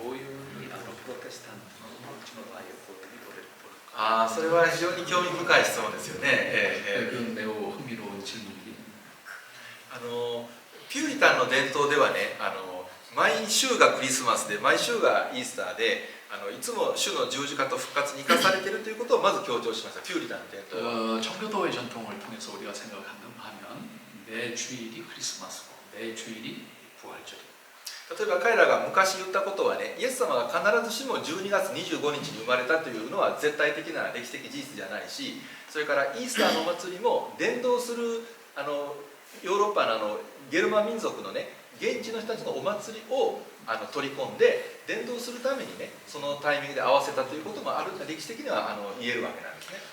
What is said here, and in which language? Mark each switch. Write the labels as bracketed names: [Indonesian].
[Japanese] どういうプロテスタントのうちの場合をこう見とれるとああそれは非常に興味深い質問ですよね。 [Korean] 그건 매우 흥미로운 질문이긴. [Japanese] ピューリタンの伝統ではね毎週がクリスマスで毎週がイースターでいつも主の十字架と復活に生かされているということをまず強調しました。ピューリタンの伝統は [Korean] 청교도의 전통을 통해서 우리가 생각한다면 매 주일이 크리스마스고 매 주일이 부활절이에요. [Japanese] 例えば彼らが昔言ったことはねイエス様が必ずしも12月25日に生まれたというのは絶対的な歴史的事実じゃないし、それからイースターのお祭りも伝道するヨーロッパのゲルマン民族のね現地の人たちのお祭りを取り込んで伝道するためにねそのタイミングで合わせたということもある歴史的には言えるわけなんですね。